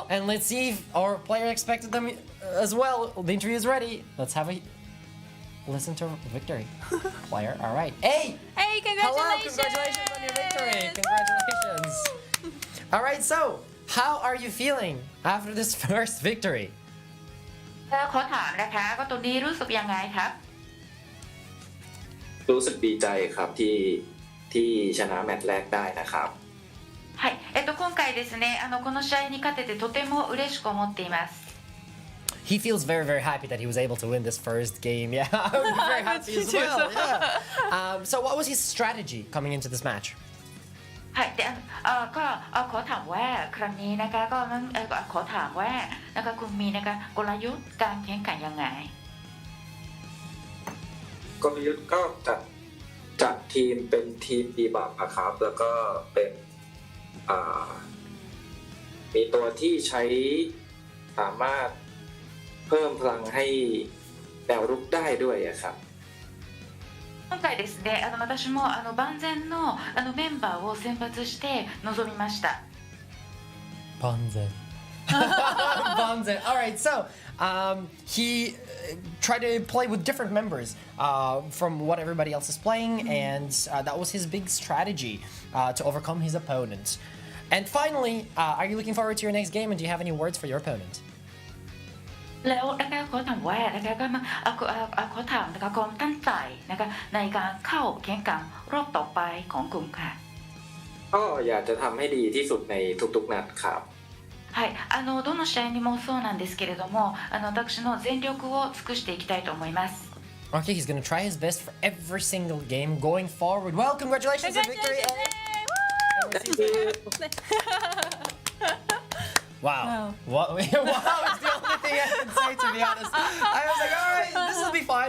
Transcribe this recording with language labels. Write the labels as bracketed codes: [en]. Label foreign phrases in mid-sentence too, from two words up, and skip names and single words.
[en] And let's see if our player expected them as well. The interview is ready. Let's have a listen to victory. Player, all right. Hey, congratulations! Hello, congratulations on your victory. Congratulations. All right, so how are you feeling after this first victory? [th] ขอถามนะคะก็ตัวนี้รู้สึกยังไงครับ รู้สึกดีใจครับที่ชนะแมตช์แรกได้นะครับ [ja] はい、今回ですね、この試合に勝ててとても嬉しく思っています。 [en] He feels very, very happy that he was able to win this first game. Yeah, I would be very happy as well. Yeah. So what was his strategy coming into this match? [th] はいでก็ขอถามว่าครั้งนี้นะคะก็ขอถามว่านะคะคุณมีนะคะกลยุทธ์การแข่งขันยังไง กลยุทธ์ก็จัดทีมเป็นทีมบีบับครับแล้วก็เป็นมีตัวที่ใช้สามารถเพิ่มพลังให้แนวรุกได้ด้วยครับ [ja] 今回ですね、私も万全のメンバーを選抜して臨みました。 Banzen. Banzen. [en] All right, so he tried to play with different members from what everybody else is playing, and that was his big strategy to overcome his opponent. And finally, are you looking forward to your next game, and do you have any words for your opponent? [th] แล้วนะคะขอถามว่านะคะก็มาขอถามนะคะความตั้งใจนะคะในการเข้าแข่งขันรอบต่อไปของกลุ่มค่ะ ก็อยากจะทำให้ดีที่สุดในทุกๆนัดครับ [ja] はいどの試合にもそうなんですけれども私の全力を尽くしていきたいと思います [en] Okay, he's going to try his best for every single game going forward. Well, congratulations on victory! Wow. Wow is the only thing I can say, to be honest. I was like, all right, this will be fine.